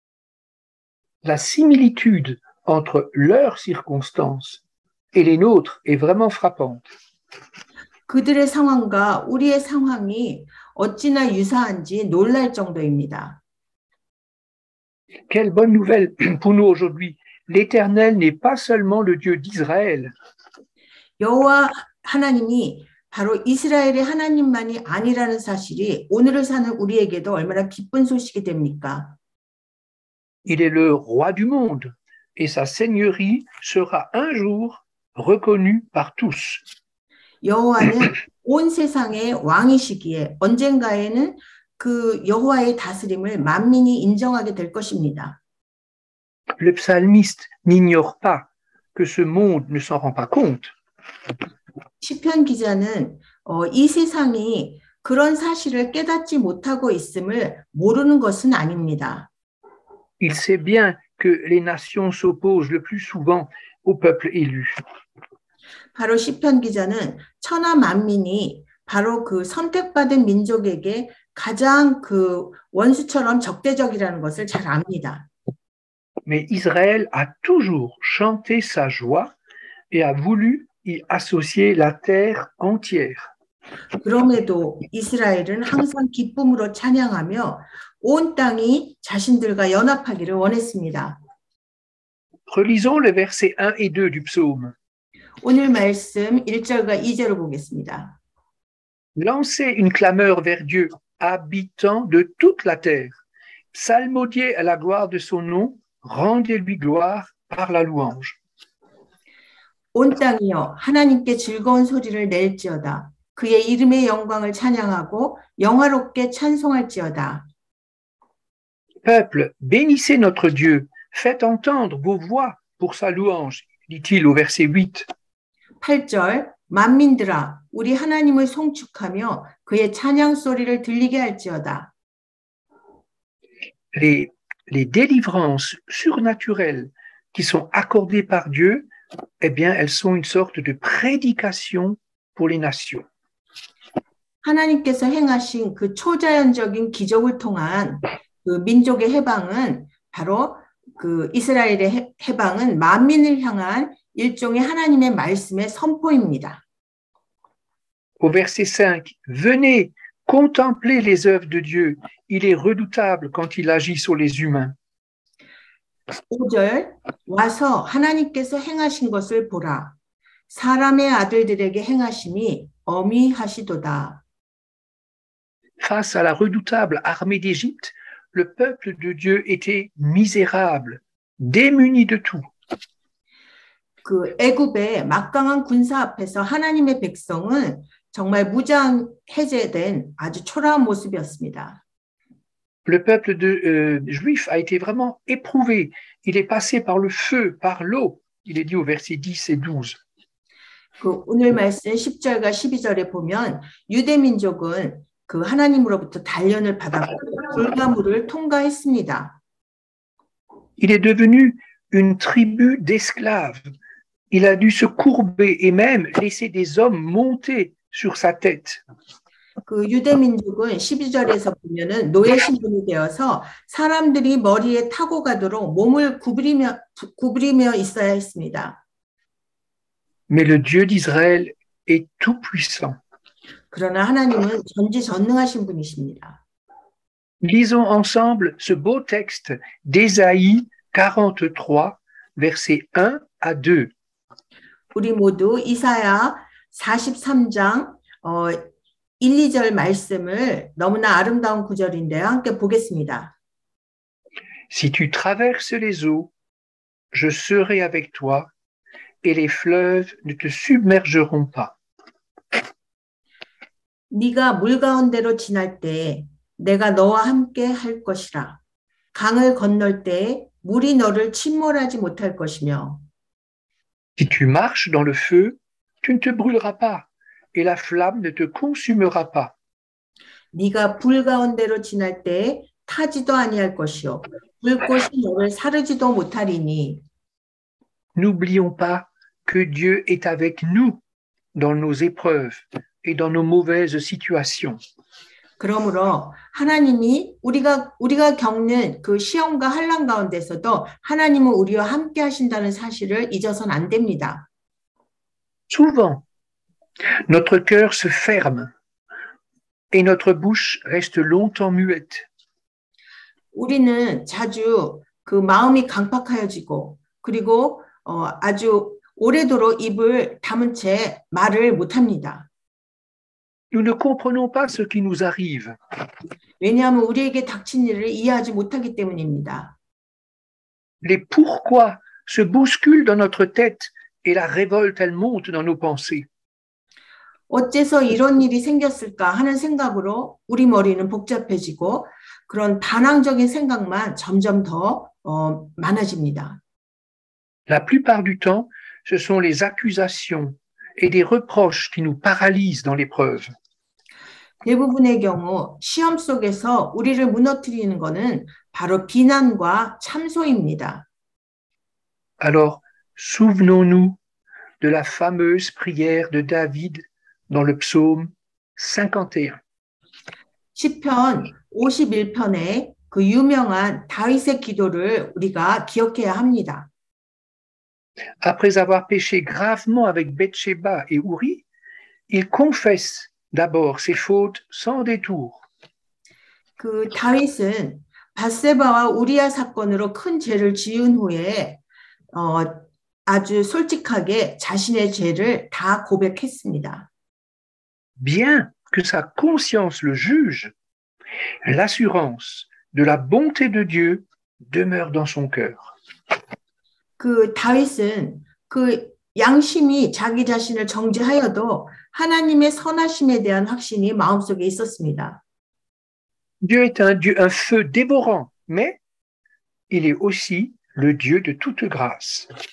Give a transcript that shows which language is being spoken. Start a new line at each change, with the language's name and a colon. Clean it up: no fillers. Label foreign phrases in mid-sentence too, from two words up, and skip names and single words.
French: La similitude entre leurs circonstances et les nôtres est vraiment frappante.
Korean: 그들의 상황과 우리의 상황이 어찌나 유사한지 놀랄 정도입니다.
French: Quelle bonne nouvelle pour nous aujourd'hui. L'Éternel n'est pas seulement le Dieu d'Israël,
Korean: 여호와 하나님이 바로 이스라엘의 하나님만이 아니라는 사실이 오늘을 사는 우리에게도 얼마나 기쁜 소식이 됩니까?
French: il est le roi du monde et sa seigneurie sera un jour reconnue par tous.
Korean: 여호와는 온 세상의 왕이시기에 언젠가에는 그 여호와의 다스림을 만민이 인정하게 될 것입니다.
French: Le psalmiste n'ignore pas que ce monde ne s'en rend pas compte.
Korean: 시편 기자는 이 세상이 그런 사실을 깨닫지 못하고 있음을 모르는 것은 아닙니다.
French: Il sait bien que les nations s'opposent le plus souvent au peuple élu.
Korean: 바로 시편 기자는 천하 만민이 바로 그 선택받은 민족에게 가장 그 원수처럼 적대적이라는 것을 잘 압니다.
French: Mais Israël a toujours chanté sa joie et a voulu y associer la terre entière.
Korean: 그럼에도 이스라엘은 항상 기쁨으로 찬양하며 온 땅이 자신들과 연합하기를 원했습니다.
French: Relisons les versets 1 et 2 du psaume.
Korean: 오늘 말씀 1절과 2절을 보겠습니다.
French: Lancez une clameur vers Dieu, habitants de toute la terre. Psalmodiez à la gloire de son nom, rendez-lui gloire par la louange.
Korean: 온 땅이여 하나님께 즐거운 소리를 낼지어다. 그의 이름의 영광을 찬양하고 영화롭게 찬송할지어다.
French: Peuple, bénissez notre Dieu, faites entendre vos voix pour sa louange, dit-il au verset 8.
Korean: 8절 만민들아 우리 하나님을 송축하며 그의 찬양 소리를 들리게 할지어다.
French: Les délivrances surnaturelles qui sont accordées par Dieu, eh bien, elles sont une sorte de prédication pour les nations.
Korean: 하나님께서 행하신 그 초자연적인 기적을 통한 그 민족의 해방은 바로 그 이스라엘의 해방은 만민을 향한 일종의 하나님의 말씀의 선포입니다.
French: Au verset 5, venez contempler les œuvres de Dieu. Il est redoutable quand il agit sur les humains.
Korean: 5절 와서 하나님께서 행하신 것을 보라. 사람의 아들들에게 행하심이 어미하시도다.
French: Face à la redoutable armée d'Égypte, le peuple de Dieu était misérable, démuni de tout.
Korean: 그 애굽의 막강한 군사 앞에서 하나님의 백성은 정말 무장 해제된 아주 초라한 모습이었습니다.
French: Le peuple juif a été vraiment éprouvé. Il est passé par le feu, par l'eau. Il est dit au verset 10 et 12.
Korean: 그 오늘 말씀 10절과 12절에 보면 유대 민족은 그 하나님으로부터 단련을 받았고 불가물을 통과했습니다.
French: Il est devenu une tribu d'esclaves. Il a dû se courber et même laisser des hommes monter sur sa tête.
Korean: 그 유대 민족은 12절에서 보면은 노예 신분이 되어서 사람들이 머리에 타고 가도록 몸을 구부리며 있어야 했습니다.
French: Mais le Dieu d'Israël est tout puissant.
Korean: 그러나 하나님은 전지전능하신 분이십니다.
French: Lisons ensemble ce beau texte d'Ésaïe 43, versets 1 à 2.
Korean: 우리 모두 이사야 43장 1, 2절 말씀을 너무나 아름다운 구절인데요. 함께 보겠습니다.
French: Si tu traverses les eaux, je serai avec toi, et les fleuves ne te submergeront pas.
Korean: 네가 물 가운데로 지날 때에 내가 너와 함께 할 것이라. 강을 건널 때에 물이 너를 침몰하지 못할 것이며
French: Si tu marches dans le feu, tu ne te brûleras pas, et la flamme ne te consumera pas.
Korean: 네가 불 가운데로 지날 때에 타지도 아니할 것이요 불꽃이 너를 사르지도 못하리니.
French: N'oublions pas que Dieu est avec nous dans nos épreuves et dans nos mauvaises situations.
Korean: 그러므로 하나님이 우리가 겪는 그 시험과 환난 가운데서도 하나님은 우리와 함께 하신다는 사실을 잊어서는 안 됩니다.
French: Souvent, notre cœur se ferme et notre bouche reste longtemps muette.
Korean: 우리는 자주 그 마음이 강팍하여지고 그리고 아주 오래도록 입을 다문 채 말을 못합니다.
French: Nous ne comprenons pas ce qui nous arrive.
Korean: 왜냐하면 우리에게 닥친 일을 이해하지 못하기 때문입니다.
French: Les pourquoi se bousculent dans notre tête et la révolte, elle monte dans nos pensées.
Korean: 어째서 이런 일이 생겼을까 하는 생각으로 우리 머리는 복잡해지고 그런 반항적인 생각만 점점 더 많아집니다.
French: La plupart du temps, ce sont les accusations et des reproches qui nous paralysent dans l'épreuve.
Korean: 대부분의 경우 시험 속에서 우리를 무너뜨리는 것은 바로 비난과 참소입니다.
French: Alors, souvenons-nous de la fameuse prière de David dans le psaume 51.
Korean: 시편 51편의 그 유명한 다윗의 기도를 우리가 기억해야 합니다.
French: Après avoir péché gravement avec Bathsheba et Uri, il confesse d'abord ses fautes sans détour.
Korean: 그 다윗은 밧세바와 우리아 사건으로 큰 죄를 지은 후에 아주 솔직하게 자신의 죄를 다 고백했습니다.
French: Bien que sa conscience le juge, l'assurance de la bonté de Dieu demeure dans son cœur.
Korean: 그 다윗은 그 양심이 자기 자신을 정죄하여도 하나님의 선하심에 대한 확신이 마음속에 있었습니다.
French: Dieu est un Dieu, un feu dévorant, mais il est aussi le Dieu de toute grâce.